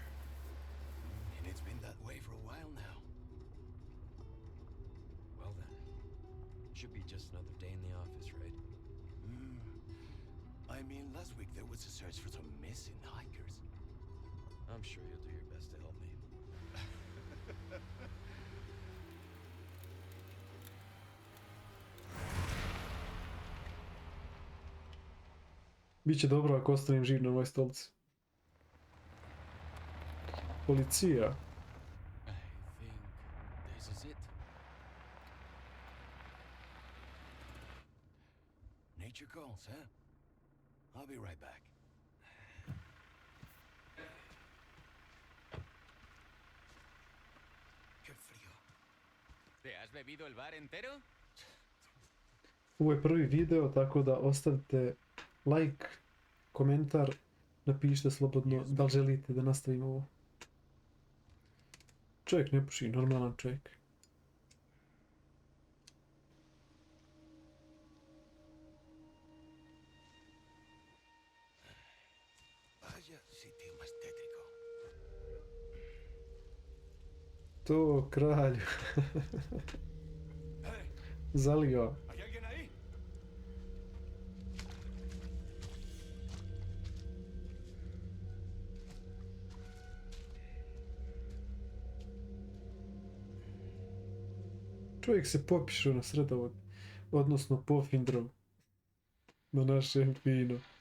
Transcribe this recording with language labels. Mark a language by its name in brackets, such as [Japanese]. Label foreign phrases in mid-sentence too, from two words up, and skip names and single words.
[English] And it's been that way for a while now. Well then, should be just another day in the office, right? I mean, last week there was a search for some missing hikers. I'm sure you'll do your best to help me. [Bosnian] Biće dobro ako ostanem živ na ovoj stolici. Policija. [English] I think this is it. Nature calls, huh? I'll be right back. [Spanish] Qué frío. ¿Te has bebido el bar entero? [Bosnian] Ovo je prvi video, tako da ostavite like, komentar, napišite slobodno da li želite da nastavimo ovo. Čovjek ne puši, normalan čovjek. [Spanish] Vaya sitio más tétrico. [Bosnian] To kralju. [Spanish] Hey, [Bosnian] Zalio. [Spanish] ¿hay alguien ahí? [Bosnian] Čovjek se popišao na sred ovog, odnosno pofindrov na našem fino.